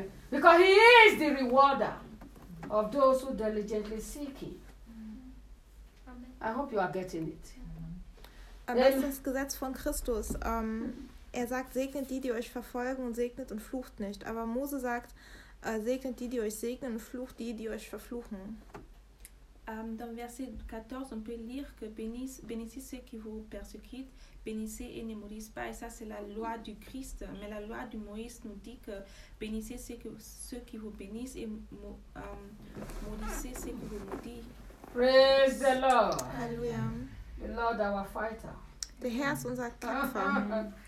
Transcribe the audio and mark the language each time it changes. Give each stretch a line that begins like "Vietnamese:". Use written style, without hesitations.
English: Because he is the rewarder of those who diligently seek him. I hope you are getting it.
German: Das ist das Gesetz von Christus. Er sagt, segnet die, die euch verfolgen und segnet und flucht nicht. Aber Mose sagt, segnet die, die euch segnen und flucht die, die euch verfluchen.
French: Dans verset 14, on peut lire que bénissez ceux qui vous persécutent, bénissez et ne maudissez pas. Et ça, c'est la loi du Christ. Mais la loi du Moïse nous dit que bénissez ceux qui vous bénissent et maudissez ceux qui vous maudissent.
English: Praise the Lord. Alléluia. The Lord, our fighter.
German: Der Herr ist unser Kämpfer.